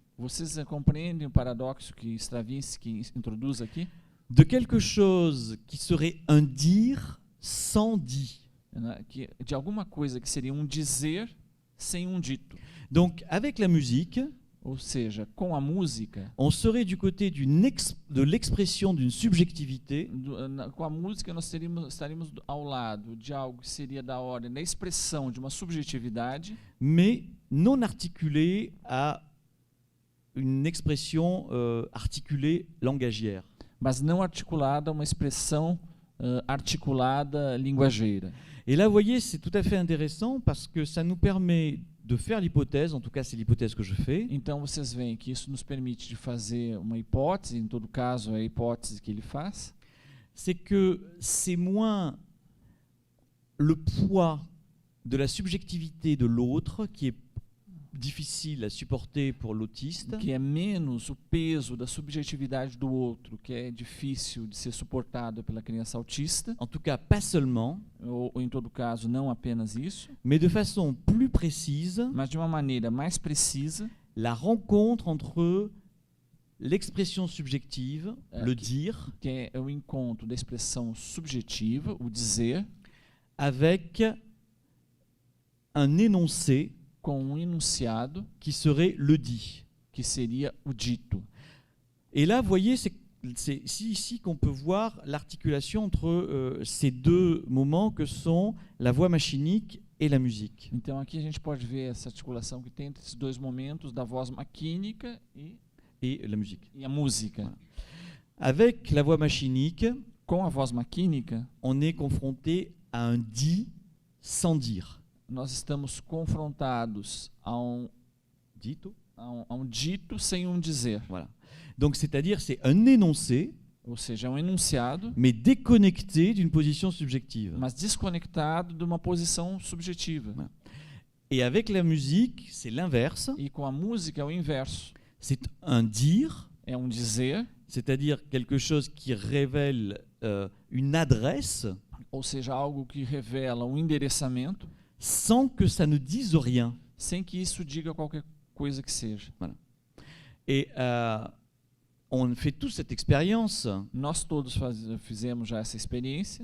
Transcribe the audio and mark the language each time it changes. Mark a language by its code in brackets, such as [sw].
[pt] Vocês compreendem o paradoxo que Stravinsky introduz aqui? [fr] de quelque chose qui serait un dire sans dit. [pt] Né? Que, de alguma coisa que seria um dizer sem um dito. [fr] Donc avec la musique, [pt] Ou seja, com a música, [fr] on serait du côté de l'expression d'une subjectivité, [pt] com a música nós estaríamos ao lado de algo que seria da ordem da expressão de uma subjetividade, [fr] mais non articulée à une expression articulée langagière. [pt] mas não articulada a uma expressão articulada linguageira. [fr] Et là, vous voyez, c'est tout à fait intéressant parce que ça nous permet de faire l'hypothèse, en tout cas c'est l'hypothèse que je fais, [pt] Então vocês veem que isso nos permite de fazer uma hipótese, em todo caso é a hipótese que ele faz, [fr] c'est que c'est moins le poids de la subjectivité de l'autre qui est difficile à supporter pour l'autiste, [pt] que é menos o peso da subjetividade do outro, que é difícil de ser suportado pela criança autista, [fr] en tout cas pas seulement, [pt] ou em todo caso não apenas isso, [fr] mais de façon plus précise, [pt] mas de uma maneira mais precisa, [fr] la rencontre entre l'expression subjective, le dire, [pt] que é o encontro da expressão subjetiva, o dizer, [fr] avec un énoncé [pt] com um enunciado, [fr] qui serait le dit. [pt] que seria o dito. [fr] Et là, vous voyez, c'est ici qu'on peut voir l'articulation entre ces deux moments que sont la voix machinique et la musique. [pt] Então aqui a gente pode ver essa articulação que tem entre esses dois momentos da voz maquínica [fr] Et la musique. [pt] e a música. [fr] Voilà. Avec la voix machinique, [pt] Com a voz maquínica, [fr] on est confronté à un dit sans dire. [pt] nós estamos confrontados a um Dito. dito sem um dizer. [fr] Voilà. Donc, c'est-à-dire, c'est un énoncé, [pt] Ou seja, é um enunciado, [fr] mais déconnecté d'une position subjective. [pt] mas desconectado de uma posição subjetiva. [fr] Voilà. Et avec la musique, c'est l'inverse. [pt] E com a música é o inverso. [fr] C'est un dire, [pt] É um dizer, [fr] c'est-à-dire quelque chose qui révèle une adresse [pt] ou seja, algo que revela um endereçamento, [fr] sans que ça ne dise rien. [pt] sem que isso diga qualquer coisa que seja. [fr] Et on fait toute cette expérience [pt] Nós todos fizemos já essa experiência.